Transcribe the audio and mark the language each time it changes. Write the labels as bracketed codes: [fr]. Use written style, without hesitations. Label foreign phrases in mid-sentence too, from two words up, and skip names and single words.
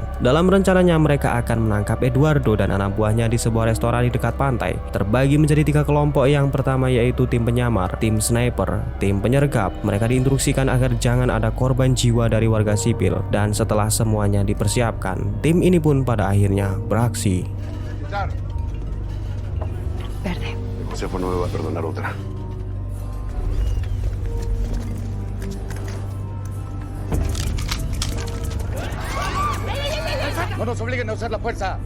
[id] Dalam rencananya mereka akan menangkap Eduardo dan anak buahnya di sebuah restoran di dekat pantai. Terbagi menjadi 3 kelompok. Yang pertama yaitu tim penyamar, tim sniper, tim penyergap. Mereka diinstruksikan agar jangan ada korban jiwa dari warga sipil. Dan setelah semuanya dipersiapkan, tim ini pun pada akhirnya beraksi. [es] Verde. Josefo no me va a perdonar otra. No nos obliguen a usar la fuerza.